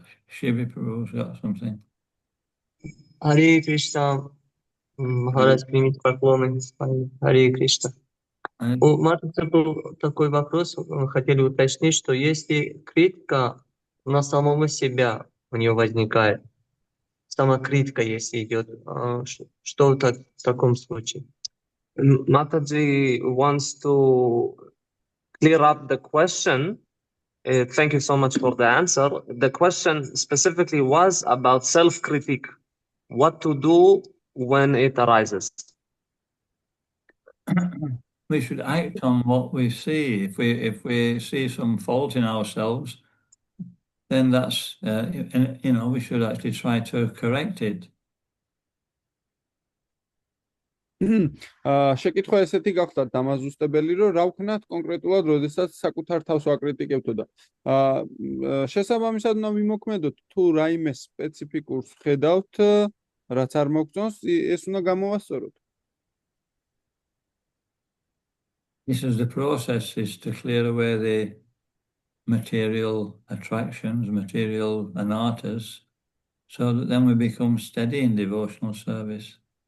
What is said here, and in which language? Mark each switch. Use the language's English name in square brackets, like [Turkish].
[English] Shivi Prabhu's got something. Hare Krishna. [Russian] Maharaj, примите поклоны. Харе Кришна. У Марта был такой вопрос. Мы хотели уточнить, что если критика на самого себя у нее возникает, самокритика, если идет, что в таком случае? [English] Mataji wants to clear up the question. Thank you so much for the answer. The question specifically was about self-critique. What to do when it arises? We should act on what we see. If we see some fault in ourselves, then that's we should actually try to correct it. [Georgian] შეკითხვა ესეთი გახდა დამაზუსტებელი, რომ რა ვქნათ კონკრეტულად, როდესაც საკუთარ თავს ვაკრიტიკებთო და შესაბამისად უნდა ვიმოქმედოთ, თუ რაიმე სპეციფიკურს ხედავთ, რაც არ მოგწონს, ეს უნდა გამოვასწოროთ. [English] This is the process, is to clear away the material attractions, material anarthas, so that then we become steady in devotional service.